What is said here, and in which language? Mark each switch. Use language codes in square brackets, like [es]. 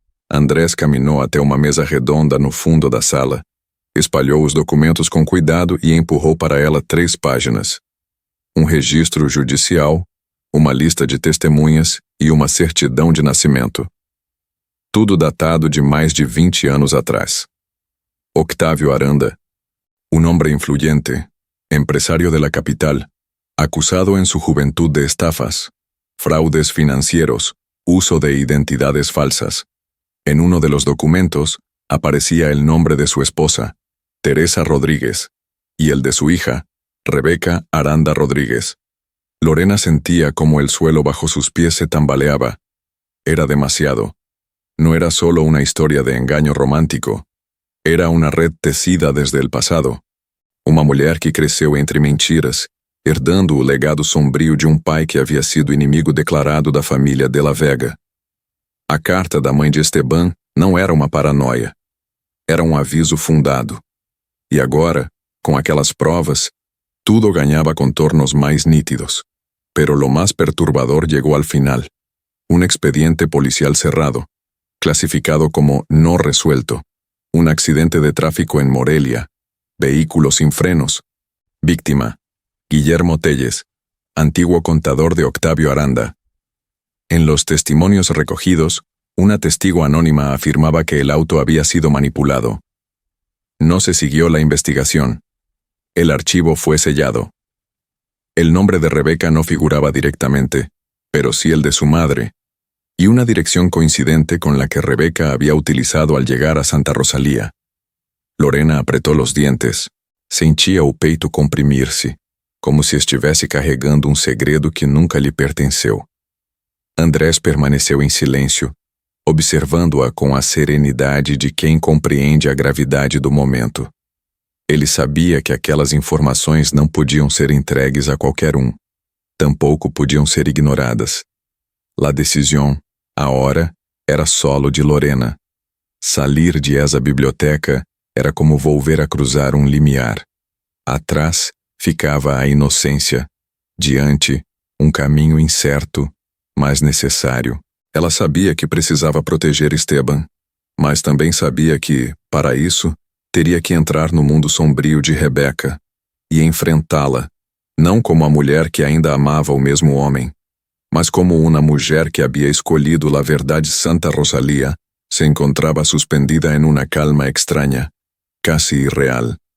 [pt] Andrés caminhou até uma mesa redonda no fundo da sala, espalhou os documentos com cuidado e empurrou para ela 3 páginas. Um registro judicial, uma lista de testemunhas e uma certidão de nascimento. Tudo datado de mais de 20 anos atrás. [es] Octavio Aranda, un hombre influyente, empresario de la capital, acusado en su juventud de estafas, fraudes financieros, uso de identidades falsas. En uno de los documentos aparecía el nombre de su esposa, Teresa Rodríguez, y el de su hija, Rebeca Aranda Rodríguez. Lorena sentía como el suelo bajo sus pies se tambaleaba. Era demasiado. No era solo una historia de engaño romántico. [pt] Era uma red tecida [es] desde el [pt] passado. Uma mulher que cresceu entre mentiras, herdando o legado sombrio de um pai que havia sido inimigo declarado da família de la Vega. A carta da mãe de Esteban não era uma paranoia. Era um aviso fundado. E agora, com aquelas provas, tudo ganhava contornos mais nítidos. [es] Pero lo más perturbador llegó al final. Un expediente policial cerrado, clasificado como no resuelto. Un accidente de tráfico en Morelia, vehículo sin frenos. Víctima, Guillermo Telles, antiguo contador de Octavio Aranda. En los testimonios recogidos, una testigo anónima afirmaba que el auto había sido manipulado. No se siguió la investigación. El archivo fue sellado. El nombre de Rebeca no figuraba directamente, pero sí el de su madre, y una dirección coincidente con la que Rebeca había utilizado al llegar a Santa Rosalía. Lorena apretó los dientes. [pt] Sentia o peito comprimir-se, como se estivesse carregando segredo que nunca lhe pertenceu. Andrés permaneceu em silêncio, observando-a com a serenidade de quem compreende a gravidade do momento. Ele sabia que aquelas informações não podiam ser entregues a qualquer tampouco podiam ser ignoradas. [es] La decisión, a hora, era solo de Lorena. Salir de esa biblioteca era como volver a cruzar [pt] limiar. Atrás ficava a inocência. Diante, caminho incerto, mas necessário. Ela sabia que precisava proteger Esteban, mas também sabia que, para isso, teria que entrar no mundo sombrio de Rebeca e enfrentá-la, não como a mulher que ainda amava o mesmo homem, mas como uma mulher que havia escolhido [es] la verdade Santa Rosalía, se encontraba suspendida en una calma extraña, casi irreal.